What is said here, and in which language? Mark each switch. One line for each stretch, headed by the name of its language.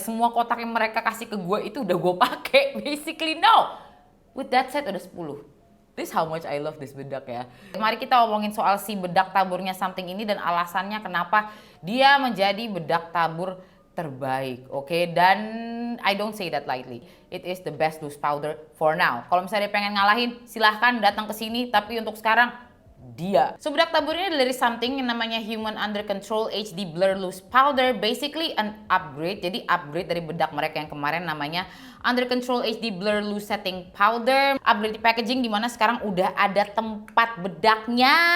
Indonesian: Semua kotak yang mereka kasih ke gua itu udah gua pakai.
English: Basically no. With that said
Indonesian: udah 10.
English: This how much I love this bedak ya.
Indonesian: Mari kita ngomongin soal si bedak taburnya Something ini dan alasannya kenapa dia menjadi bedak tabur terbaik, oke?
English: Dan I don't say that lightly. It is the best loose powder for now.
Indonesian: Kalau misalnya pengen ngalahin, silahkan datang ke sini. Tapi untuk sekarang, dia. So, bedak tabur ini dari Something yang namanya Human Under Control HD Blur Loose Powder.
English: Basically an upgrade.
Indonesian: Jadi upgrade dari bedak mereka yang kemarin namanya Under Control HD Blur Loose Setting Powder. Upgrade di packaging dimana sekarang udah ada tempat bedaknya.